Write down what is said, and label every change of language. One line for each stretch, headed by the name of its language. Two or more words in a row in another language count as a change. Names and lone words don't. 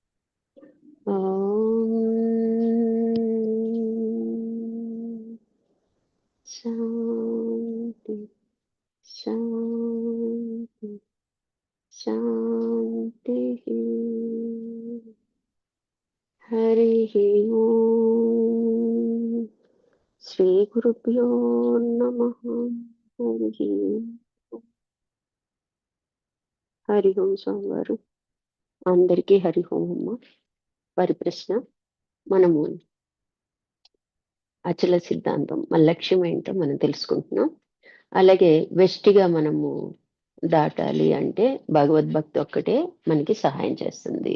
Sanskrit: शांति शांति शांति। हरिः ओम्। श्री गुरुभ्यो नमः। हरि ओम
Telugu: స్వామివారు అందరికీ హరి ఓం అమ్మ. వారి ప్రశ్న, మనము అచల సిద్ధాంతం మన లక్ష్యం ఏంటో మనం తెలుసుకుంటున్నాం. అలాగే వెస్టిగా మనము దాటాలి అంటే భగవద్భక్తి ఒక్కటే మనకి సహాయం చేస్తుంది.